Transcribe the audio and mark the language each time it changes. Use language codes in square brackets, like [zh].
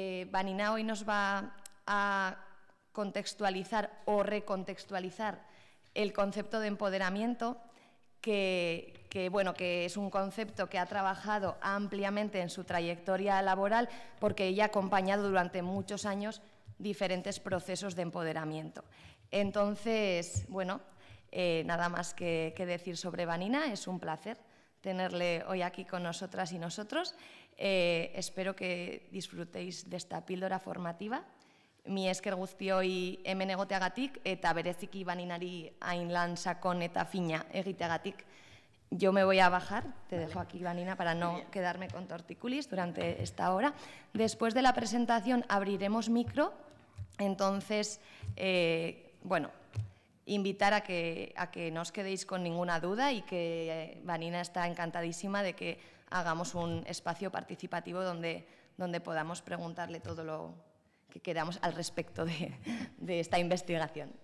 [es] Vanina hoy nos va a contextualizar o recontextualizar el concepto de empoderamiento, que es un concepto que ha trabajado ampliamente en su trayectoria laboral porque ella ha acompañado durante muchos años diferentes procesos de empoderamiento. Entonces, bueno, nada más que decir sobre Vanina. Es un placer tenerle hoy aquí con nosotras y nosotros. Espero que disfrutéis de esta píldora formativa. [eu] Mi esker guztioi hemen egoteagatik eta bereziki Vaninari hain lan sakon eta fina egiteagatik. [es] Yo me voy a bajar, te dejo aquí, Vanina, para no quedarme con torticolis durante esta hora. Después de la presentación abriremos micro, entonces, bueno, invitar a que no os quedéis con ninguna duda y que Vanina está encantadísima de que hagamos un espacio participativo donde podamos preguntarle todo lo que queramos al respecto de esta investigación.